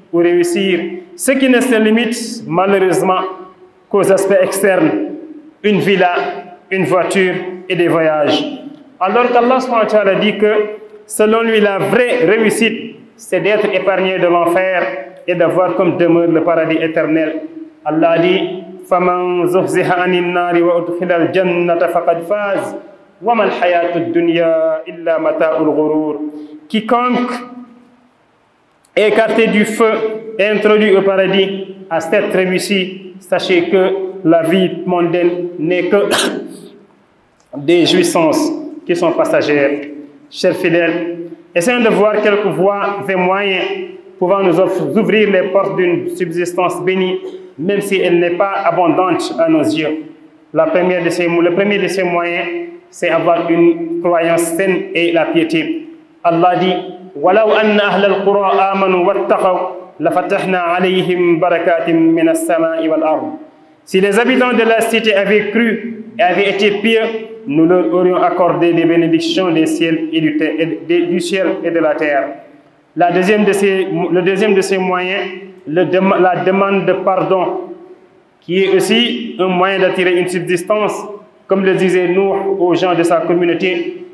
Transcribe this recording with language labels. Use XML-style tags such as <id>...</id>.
<fr>ou réussir, ce qui ne se limite malheureusement qu'aux aspects externes, une villa, une voiture et des voyages. Alors qu'Allah subhanahu wa ta'ala dit que selon lui la vraie réussite, c'est d'être épargné de l'enfer et d'avoir comme demeure le paradis éternel. Allah dit</fr> <ar>فَمَنْ زُحْزِحَ عَنِ النَّارِ وَأُدْخِلَ الْجَنَّةَ فَقَدْ فَازَ وَمَا الْحَيَاةُ الدُّنْيَا إِلَّا مَتَاعُ الْغُرُورِ.</ar> <fr>Quiconque est écarté du feu et introduit au paradis a cette réussi. Sachez que la vie mondaine n'est que des jouissances qui sont passagères. Chers fidèles, essayons de voir quelques voies et moyens pouvant nous ouvrir les portes d'une subsistance bénie, même si elle n'est pas abondante à nos yeux. Le premier de ces moyens, c'est avoir une croyance saine et la piété. Allah dit</fr> <ar>وَلَوْ أَنَّ أَهْلَ الْقُرَىٰ آمَنُوا وَاتَّقَوْا لَفَتَحْنَا عَلَيْهِمْ بَرَكَاتٍ مِّنَ السَّمَاءِ وَالْأَرْضِ.</ar> <fr>Si les habitants de la cité avaient cru et avaient été pieux, nous leur aurions accordé des bénédictions des ciels et du ciel et de la terre. Le deuxième de ces moyens, la demande de pardon, qui est aussi un moyen d'attirer une subsistance, comme le disait Nuh aux gens de sa communauté.</fr>